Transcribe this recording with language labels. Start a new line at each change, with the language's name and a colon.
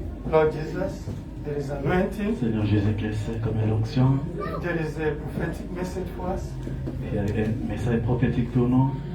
English: Lord Jesus, there is anointing.
French: Seigneur Jésus-Christ, comme une onction,
English: There is a prophetic message for us.
French: il y a un message prophétique pour nous.